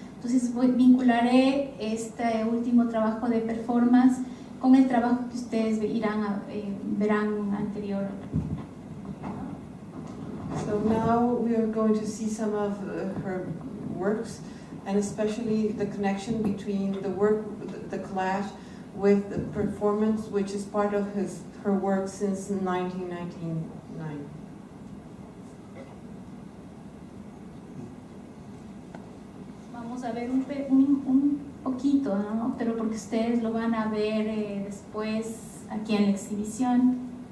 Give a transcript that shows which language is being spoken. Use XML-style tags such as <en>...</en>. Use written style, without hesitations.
<es>Entonces vincularé este último trabajo de performance con el trabajo que ustedes verán anterior.</es> <en>So now we are going to see some of her works, and especially the connection between the work, the collage, with the performance, which is part of her work since 1999.</en> <es>Vamos a ver un poquito, ¿no? Pero porque ustedes lo van a ver después aquí en la exhibición.</es>